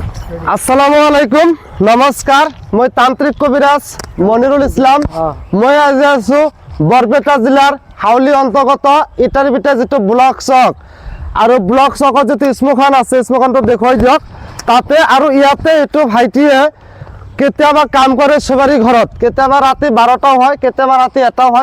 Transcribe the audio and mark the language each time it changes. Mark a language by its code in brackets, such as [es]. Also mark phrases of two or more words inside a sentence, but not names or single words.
[ar] السلام عليكم, [as] নমস্কার। মই তান্ত্রিক কবিরাজ মনিরুল ইসলাম। মই আজি আছো বৰপেটা জিলাৰ হাউলি অন্তৰ্গত ইটাৰিবিটা যেটো ব্লক চক আৰু ব্লক চকত যেটো স্মোখান আছে, স্মোখানটো দেখুৱাই দিয়ক তাতে। আৰু ইয়াতে এইটো ভাইটিয়ে কেতিয়াবা কাম কৰে চুবাৰী ঘৰত, কেতিয়াবা ৰাতি 12টাও হয়, কেতিয়াবা ৰাতি 1টাও হয়।